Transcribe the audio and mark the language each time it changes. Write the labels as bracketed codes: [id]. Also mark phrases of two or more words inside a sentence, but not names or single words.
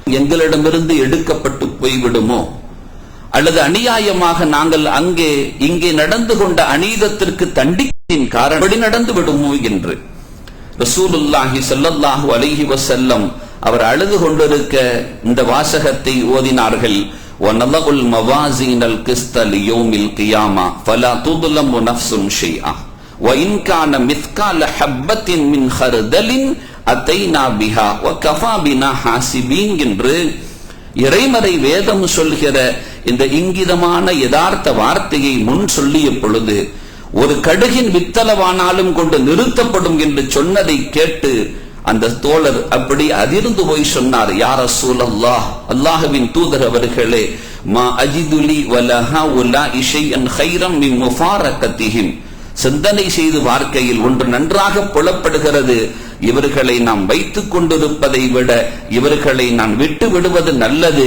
[ta] எங்களிடமிருந்து எடுக்கப்பட்டு போய்விடுமோ, அல்லது அநியாயமாக நாங்கள் அங்கே இங்கே நடந்து கொண்ட அநீதத்திற்கு தண்டிப்பின் காரணம் அப்படி நடந்து விடுமோ என்று ரசூலுல்லாஹி [ar] صلى الله عليه وسلم [ta] அவர் அழுது கொண்டிருக்க இந்த வாசகத்தை ஓதினார்கள். [ar] وَنَضَعُ الْمَوَازِينَ الْقِسْطَ لِيَوْمِ الْقِيَامَةِ فَلَا تُظْلَمُ نَفْسٌ شَيْئًا وَإِنْ كَانَ مِثْقَالَ حَبَّةٍ مِنْ خَرْدَلٍ أَتَيْنَا بِهَا وَكَفَى بِنَا حَاسِبِينَ [ta] என்று இறைமறை வேதம் சொல்கிற இந்த இங்கிதமான யதார்த்த வார்த்தையை முன் சொல்லிய பொழுது ஒரு கடுகின் வித்தளவானாலும் கொண்டு நிறுத்தப்படும் என்று சொன்னதை கேட்டு அந்த தோழர் அப்படி அதிர்ந்து போய் சொன்னார், [ar] يا رسول الله, [ta] அல்லாஹ்வின் தூதர் அவர்களே, [ar] ما أجد لي ولهؤلاء شيئا خيرا من مفارقتهم, [ta] சிந்தனை செய்து பார்க்கையில் ஒன்று நன்றாக புலப்படுகிறது, இவர்களை நாம் வைத்துக் கொண்டிருப்பதை விட இவர்களை நான் விட்டு விடுவது நல்லது.